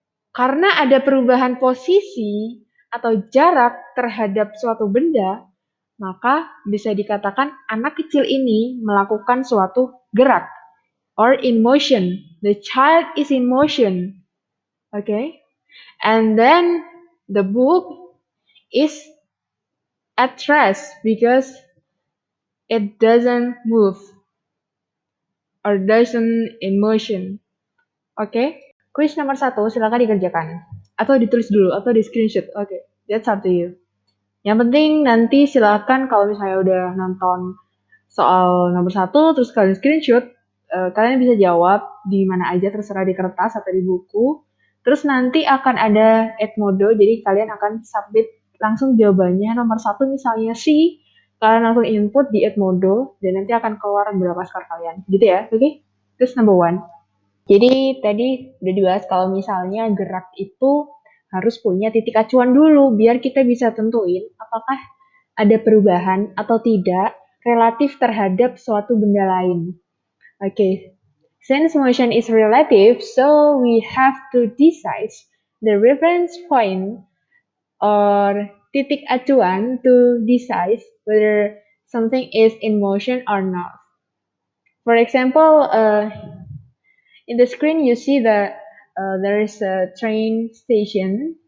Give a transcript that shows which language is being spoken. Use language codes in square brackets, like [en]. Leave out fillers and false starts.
[id] Karena ada perubahan posisi atau jarak terhadap suatu benda, maka bisa dikatakan anak kecil ini melakukan suatu gerak [en] or in motion. The child is in motion. Okay? And then the book is at rest because it doesn't move or doesn't in motion. [id] Oke? Quiz nomor 1 silakan dikerjakan. Atau ditulis dulu, atau di screenshot. Oke, [en] that's up to you. [id] Yang penting nanti silakan kalau misalnya udah nonton soal nomor 1, terus kalian screenshot, kalian bisa jawab di mana aja, terserah di kertas atau di buku. Terus nanti akan ada Edmodo, jadi kalian akan submit langsung jawabannya. Nomor 1 misalnya C, kalian langsung input di Edmodo, dan nanti akan keluar berapa skor kalian. Gitu ya, oke? Okay? Terus [en] number 1. [id] Jadi tadi udah dibahas kalau misalnya gerak itu harus punya titik acuan dulu biar kita bisa tentuin apakah ada perubahan atau tidak relatif terhadap suatu benda lain. [en] Okay. Since motion is relative, so we have to decide the reference point or titik acuan to decide whether something is in motion or not. For example, in the screen, you see that there is a train station.